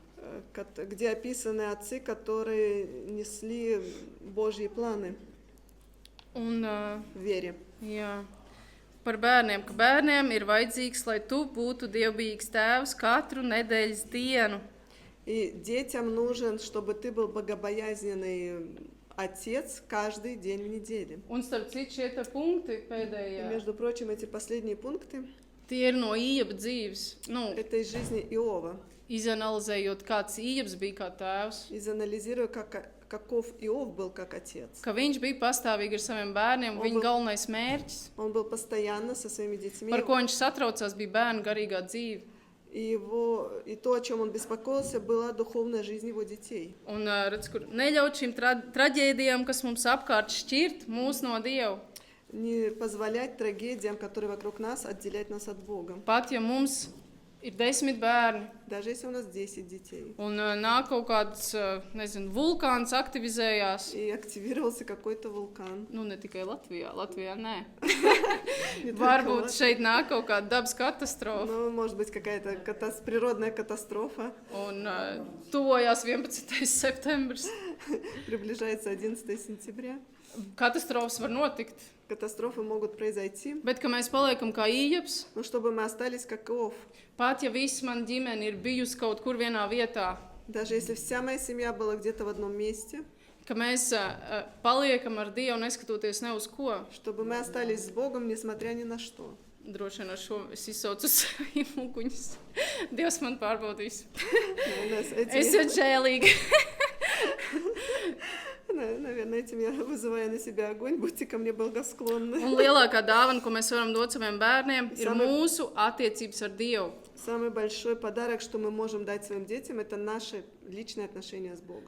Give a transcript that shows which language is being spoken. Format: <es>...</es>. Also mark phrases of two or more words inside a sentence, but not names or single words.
<ru>где описаны отцы, которые несли Божьи планы</ru> <lv>Un,</lv> <ru>в вере.</ru> <lv>jā, par bērniem, ka bērniem ir vajadzīgs, lai tu būtu dievbijīgs tēvs katru nedēļas dienu.</lv> <ru>И детям нужен, чтобы ты был богобоязненный отец каждый день в неделе.</ru> <lv>Un starp citu šie te punkti</lv> <ru>И,</ru> <lv>pēdējie,</lv> <ru>между прочим, эти последние пункты</ru> <lv>tie ir no Ījaba dzīves. Nu, –</lv> <ru>это из жизни Иова.</ru> <lv>izanalizējot, kāds Ījabs bija kā tēvs.</lv> <ru>Изанализируя, каков Иов был как отец.</ru> <lv>Ka viņš bija pastāvīgi ar saviem bērniem,</lv> <ru>Un</ru> <lv>viņa vēl- galvenais mērķis,</lv> <ru>Он был постоянно со своими детьми.</ru> <lv>par ko viņš satraucās, bija bērnu garīgā dzīve.</lv> <ru>И то, о чем он беспокоился, была духовная жизнь его детей.</ru> <lv>Un redz, kur neļaut šīm traģēdijām, kas mums apkārt šķirt mūs no Dieva.</lv> <ru>Не позволять трагедиям, которые вокруг нас, отделять нас от Бога.</ru> <lv>Pat, ja mums ir 10 bērni</lv> <ru>Даже если у нас 10 детей.</ru> <lv>un nāk kaut kāds, nezinu, vulkāns aktivizējās,</lv> <ru>И активировался какой-то вулкан.</ru> <lv>nu ne tikai Latvijā, Latvijā nē.</lv> <ru>Не только</ru> <lv>Varbūt</lv> <ru>Латвия.</ru> <lv>šeit nāk kaut kāda dabas katastrofa</lv> <ru>Ну, может быть, какая-то природная катастрофа.</ru> <lv>un tuvojās 11. septembris.</lv> <ru>Приближается 11 сентября.</ru> <lv>Katastrofas var notikt,</lv> <ru>Катастрофы могут произойти.</ru> <lv>bet ka mēs paliekam kā Ījabs,</lv> <ru>Но чтобы мы остались как Иов.</ru> <lv>pat ja viss man ģimene ir bijusi kaut kur vienā vietā,</lv> <ru>Даже если вся моя семья была где-то в одном месте.</ru> <lv>ka mēs paliekam ar Dievu neskatoties ne uz ko.</lv> <ru>Чтобы мы остались с Богом, nесмотря ни на что.</ru> <lv>Droši vien ar šo es izsaucu savus muguņus. Dievs man pārbaudīs.</lv> <ru>У нас</ru> <lv>Es</lv> <ru>этим,</ru> <lv>esmu žēlīga.</lv> <ru>наверное, этим я вызываю на себя огонь. Будьте ко мне благосклонны.</ru> <lv>Un lielākā dāvana, ko mēs varam dot saviem bērniem, ir</lv> <ru>Samai-</ru> <lv>mūsu attiecības ar Dievu.</lv> <ru>Самый большой подарок, что мы можем дать своим детям, это наши личные отношения с Богом.</ru>